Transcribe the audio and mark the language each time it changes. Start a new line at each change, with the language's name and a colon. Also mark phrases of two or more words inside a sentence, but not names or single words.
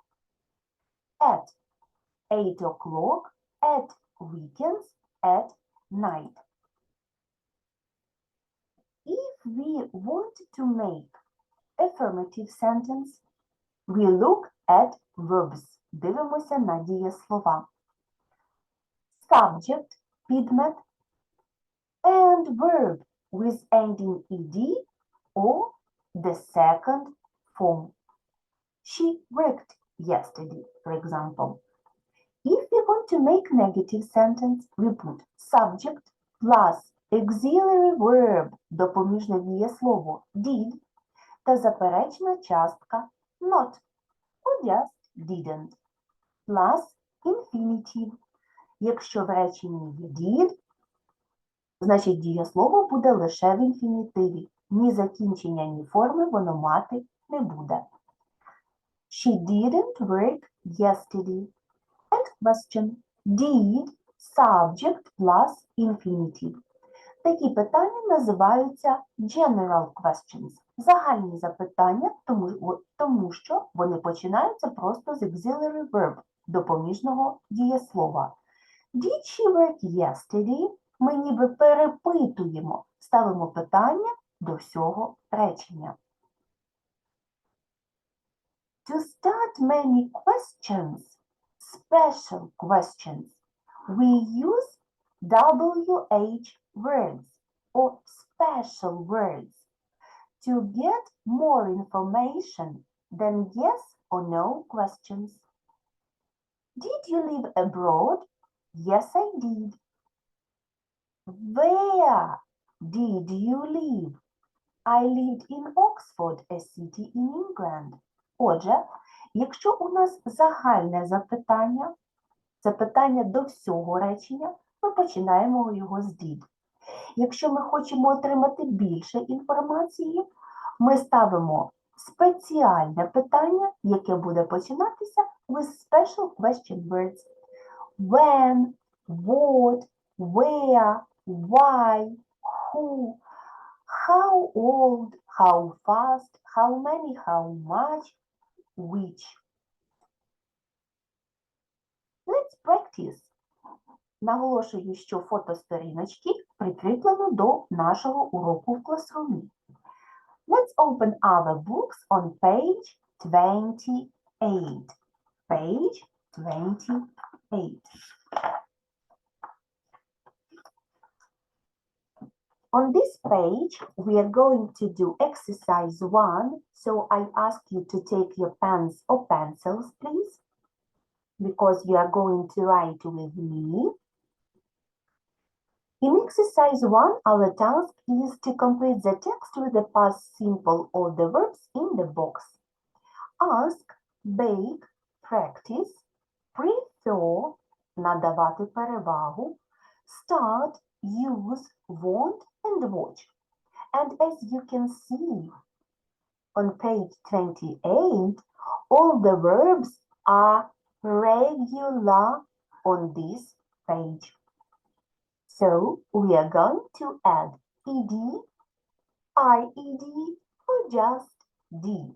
English: At 8 o'clock, at weekends, at night. If we want to make affirmative sentence, we look at verbs.
Ukrainian: Дивимося на дієслова. Subject, підмет,
English: and verb with ending ed or the second form. She worked yesterday, for example. If we want to make negative sentence, we put subject plus auxiliary verb,
Ukrainian: допоміжне дієслово did, та заперечна частка not,
English: or just didn't, plus infinitive.
Ukrainian: Якщо в реченні є did, значить дієслово буде лише в інфінітиві. Ні закінчення, ні форми воно мати не буде.
English: She didn't work yesterday. And question. Did subject plus infinitive.
Ukrainian: Такі питання називаються
English: general questions.
Ukrainian: Загальні запитання, тому що вони починаються просто з
English: auxiliary verb,
Ukrainian: допоміжного дієслова.
English: Did she work yesterday?
Ukrainian: Ми ніби перепитуємо, ставимо питання до всього речення.
English: To start many questions, special questions, we use WH words or special words to get more information than yes or no questions. Did you live abroad? Yes, I did. Where did you live? I lived in Oxford, a city in England.
Ukrainian: Отже, якщо у нас загальне запитання, запитання до всього речення, ми починаємо його з did. Якщо ми хочемо отримати більше інформації, ми ставимо спеціальне питання, яке буде починатися
English: with special question words. When, what, where, why, who, how old, how fast, how many, how much, which. Let's practice.
Ukrainian: Наголошую, що фотосторіночки прикріплено до нашого уроку в класрумі.
English: Let's open our books on page 28. Page 28. On this page, we are going to do exercise 1, so I ask you to take your pens or pencils, please, because you are going to write with me. In exercise 1, our task is to complete the text with the past simple or the verbs in the box. Ask, bake, practice, prefer,
Ukrainian: надавати перевагу,
English: start, use, want, and watch. And as you can see on page 28, all the verbs are regular on this page. So we are going to add ed, ied, or just d.